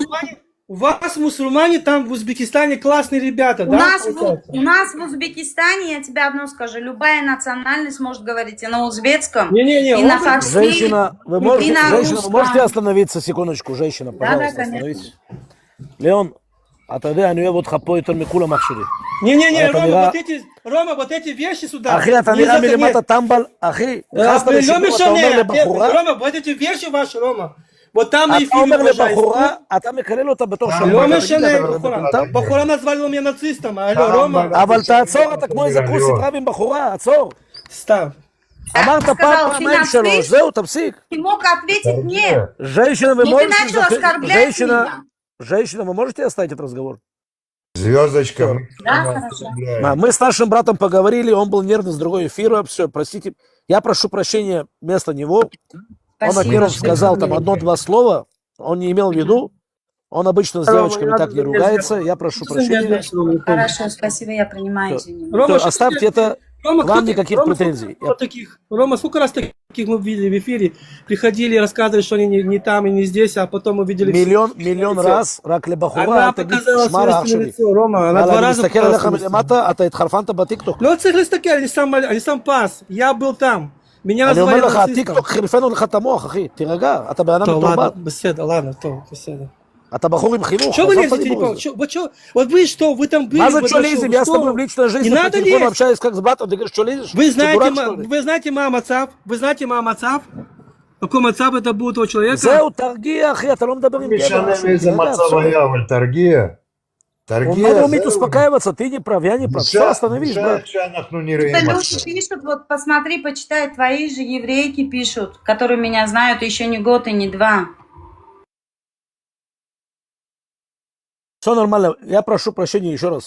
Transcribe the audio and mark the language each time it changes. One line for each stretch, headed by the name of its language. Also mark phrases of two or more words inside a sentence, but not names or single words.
Russian: У вас, мусульмане, там в Узбекистане классные ребята, У да? нас в Узбекистане, я тебе одно скажу, любая национальность может говорить и на узбекском, Не-не-не, и на фарси, Женщина, вы и можете, на женщина, вы русском. можете остановиться секундочку, женщина, Да, пожалуйста, конечно. остановитесь. Леон,
Hebrew: אתה יודע, אני אוהב אותך פה יותר מכולם אח שלי.
Russian: Не-не-не,
Hebrew: אתה
Russian: Рома,
Hebrew: נראה-
Russian: Рома, вот эти вещи сюда.
Hebrew: אחי, אתה
Russian: не
Hebrew: נראה
Russian: за- не-
Hebrew: מלמטה טמבל, אחי. נכנסת לא לשידור, אתה אומר משנה, לבחורה,
Russian: Рома, вот эти вещи ваши, Рома. Вот там на
Hebrew: אתה
Russian: эфире,
Hebrew: אומר
Russian: пожалуйста.
Hebrew: לבחורה, אתה מקלל אותה בתור לא שלום. משנה, בחורה
Russian: назвали меня нацистом, алло, Рома.
Hebrew: אבל תעצור, אתה כמו איזה כוסית רב עם בחורה, עצור. סתם. אמרת פעם, פעמיים שלוש, זהו, תפסיק.
Russian: Ты мог ответить мне. Женщина, вы И ты можете... начал оскорблять меня. Женщина, вы можете оставить этот разговор? Звездочка. Мы с нашим братом поговорили, он был нервный с другой эфира, все, простите. Я прошу прощения вместо него. Он, Спасибо, во-первых, что сказал там извинили. одно-два слова, он не имел в виду. Он обычно с девочками так не ругается, я прошу прощения. Хорошо, спасибо, я принимаю Всё. извинения. Рома, Всё, оставьте это, Рома, к вам кто- никаких Рома, претензий. Рома, сколько раз таких мы видели в эфире? Приходили и рассказывали, что они не там и не здесь, а потом увидели... מיליון раз,
Hebrew: רק לבחורה,
Russian: она
Hebrew: אל תגיד,
Russian: показала
Hebrew: שמע
Russian: свое
Hebrew: לאח שלי.
Russian: лицо, Рома, она
Hebrew: אבל
Russian: два
Hebrew: אני
Russian: раза
Hebrew: מסתכל
Russian: показала
Hebrew: עליך
Russian: свое лицо.
Hebrew: מלמטה, אתה התחרפנת בטיקטוק. לא צריך להסתכל, אני שם פס,
Russian: я был там. меня
Hebrew: אני אומר
Russian: назвали
Hebrew: לך,
Russian: нацистом.
Hebrew: הטיקטוק חירפנו לך את המוח, אחי, תירגע, אתה בן אדם טוב, מתורבת. ладно, בסדר, ладно, טוב, בסדר. אתה בחור עם חינוך,
Russian: Что вы
Hebrew: עזוב את
Russian: лезете, не
Hebrew: הדיבור
Russian: помню,
Hebrew: הזה.
Russian: вот вы что, вы там были?
Hebrew: מה זה
Russian: вы что что, лезем? Я с что? тобой в личной жизни Не по надо телефону лезть. общаюсь как с братом, ты говоришь, что лезешь? Вы Ты знаете, дурак, что ли? вы знаете Мамацав? Вы знаете Мамацав? Какой Мацав это будет у человека?
Hebrew: זהו, תרגיע, אחי, אתה לא מדבר עם גבר. משנה משהו, מאיזה תירגע, מצב בסדר. היה, אבל תרגיע.
Russian: Он надо
Hebrew: תרגיע,
Russian: уметь
Hebrew: זהו.
Russian: успокаиваться, ты не прав, я не прав. Все, остановись, брат.
Hebrew: שאנחנו
Russian: Это
Hebrew: נראים
Russian: люди
Hebrew: עכשיו.
Russian: пишут, вот посмотри, почитай, твои же еврейки пишут, которые меня знают еще не год и не два. Все нормально, я прошу прощения еще раз.